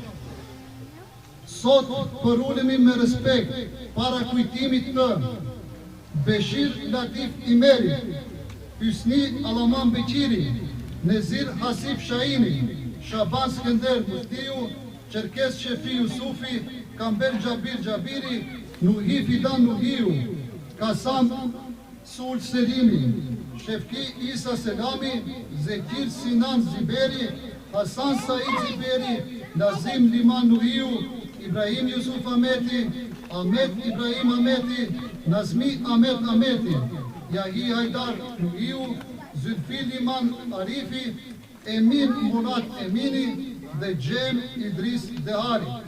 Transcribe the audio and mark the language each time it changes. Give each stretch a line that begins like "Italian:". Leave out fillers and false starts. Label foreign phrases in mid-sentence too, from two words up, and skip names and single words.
Albanian: Sot përulemi me respekt para kujtimit të Beshir Latif Imeri, Hysni Alaman Beqiri, Nezir Hasip Shaini, Shaban Skender Muftiu, Çerkes Shefi Yusufi, Kamber Gjabir Gjabiri, Nuhi Fidan Nuhiu, Kasam Sul Selimi, Shefki Isa Selami, Zekir Sinan Ziberi, Hasan Said Ziberi, Nazim Liman Nuhiu, Ibrahim Yusuf Ahmeti, Ahmet Ibrahim Ahmeti, Nazmi Ahmet Ahmeti, Yahi Haidar Nuhiu, Zülfi Liman Arifi, Emin Murat Emini dhe Gjem Idris Dehari.